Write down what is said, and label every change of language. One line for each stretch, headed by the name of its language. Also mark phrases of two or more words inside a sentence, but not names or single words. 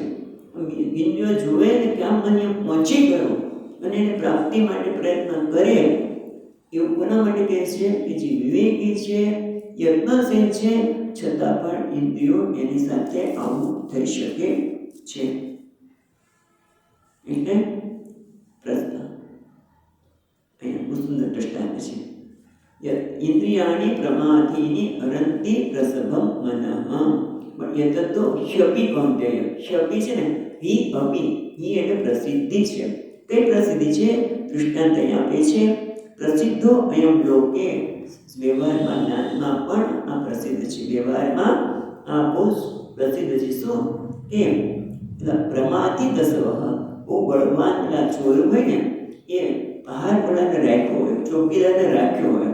Gujarati: ઇન્દ્રિયો જોવે ને કે આમ મને પહોંચી ગયો અને એને પ્રાપ્તિ માટે પ્રયત્ન કરે, એવું કોના માટે કહે છે કે જે વિવેકી છે, યત્નશીલ છે, છતાં પણ ઇન્દ્રિયો એની સાથે આવું થઈ શકે છે. એટલે પ્રશ્ન અહીંયા બહુ સુંદર દ્રષ્ટાંત છે.
Sanskrit: इन्द्रियाणी प्रमाथीनी हरंती प्रसभम मनः यततो ह्यपि कौंतेय.
Gujarati: ह्यपि છે ને હિ અપि, હિ એટલે પ્રસિદ્ધિ છે. કઈ પ્રસિદ્ધિ છે? દૃષ્ટાંત અહીંયા આપે છે.
Sanskrit: प्रसिद्धो अयम लोके,
Gujarati: વ્યવહારમાં જ્ઞાનમાં પણ આ પ્રસિદ્ધ છે. વ્યવહારમાં આ બહુ પ્રસિદ્ધ છે. શું કે પ્રમાથી દસવહ, બહુ બળવાન પેલા ચોર હોય ને એ બહાર પેલાને રાખ્યો હોય, ચોકીદારને રાખ્યો હોય.